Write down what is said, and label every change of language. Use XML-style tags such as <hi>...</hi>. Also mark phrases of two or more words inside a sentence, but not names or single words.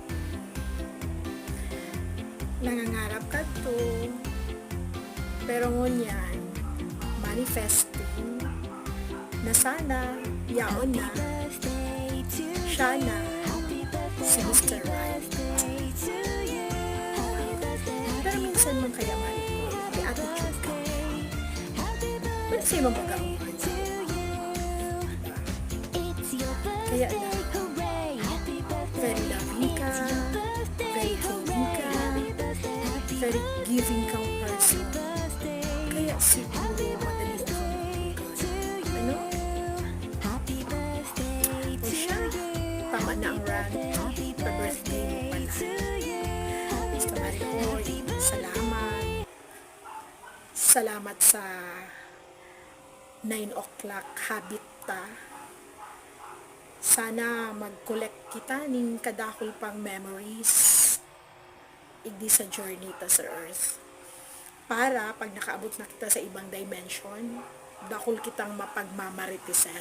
<tl>Nangangarap ka to.</tl> <bik>Pero ngunyan, manifesting na sana, yaon na, siya na, si Mr. Right. Pero minsan man kaya Maricoy, may attitude ka.</bik> <tl>Pwede sa'yo mapagawa.</tl> <bik>Kaya na,</bik> <en>very loving ka, very caring ka, very giving kang person.</en> <bik>Kaya siguro madali na kang ano?</bik> <tl>na ang rant. Pa-birthday mo pala. Basta Maricoy, salamat.</tl> <bik>Salamat sa 9</bik> <en>o'clock habit</en> <bik>ta. Sana mag-collect kita ning kadakol pang memories igdi sa journey ta sa earth. Para pag nakaabot na kita sa ibang dimension, dakol kitang mapagmamaritisan.</bik>